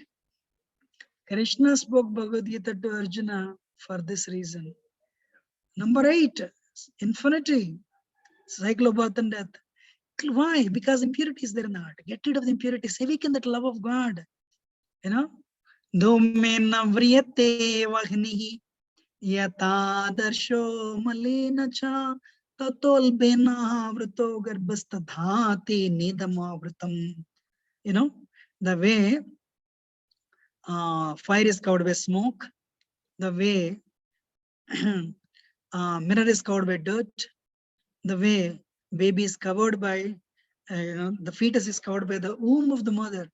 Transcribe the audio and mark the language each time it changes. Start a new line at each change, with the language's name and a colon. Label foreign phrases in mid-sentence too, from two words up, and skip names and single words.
English: Krishna spoke Bhagavad Gita to Arjuna for this reason. Number 8, infinity, cycle of birth and death. Why? Because impurity is there in the heart. Get rid of the impurities. Awaken that love of God. You know?
Sanskrit: Domena vriyate vahnihi yatadarsho malena cha tatol bena vrito garbhastadhati nidamavritam.
English: You know, the way fire is covered by smoke, the way mirror is covered by dirt, the way baby is covered by, the fetus is covered by the womb of the mother.